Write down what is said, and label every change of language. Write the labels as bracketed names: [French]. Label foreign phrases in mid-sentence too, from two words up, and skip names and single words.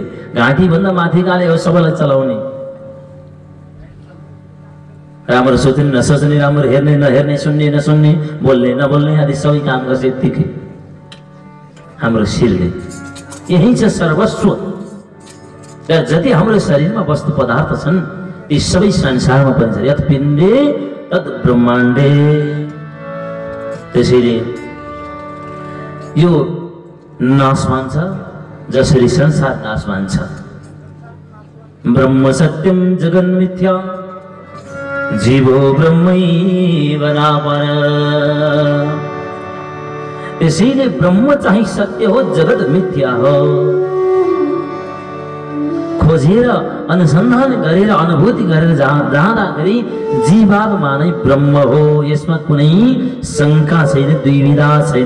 [Nepali] घाँटी भन्दा माथिकाले हो सबैलाई चलाउने। राम्रो सोच्ने नसोच्ने, राम्रो हेर्ने नहेर्ने, सुन्ने नसुन्ने, बोल्ने नबोल्ने आदि सबै काम गर्छ यत्तिकै हाम्रो शिरले। यही छ सर्वस्व। जति हाम्रो शरीरमा वस्तु पदार्थ छन् ती सबै संसारमा पनि छ। [Sanskrit] यत पिण्डे तत् ब्रह्माण्डे। [Nepali] त्यसैले यो नाश मान्छ जसरी संसार नाश मान्छ। [Sanskrit] ब्रह्म सत्यम जगन्मिथ्या जीवो ब्रह्मैव नापर। [Nepali] त्यसैले ब्रह्म चाहिँ सत्य हो, जगत मिथ्या हो। खोजेर अनुसन्धान गरेर अनुभूति गरेर जाँदाखेरि जीवात्मा नै ब्रह्म हो। यसमा कुनै शङ्का छैन, दुविधा छैन।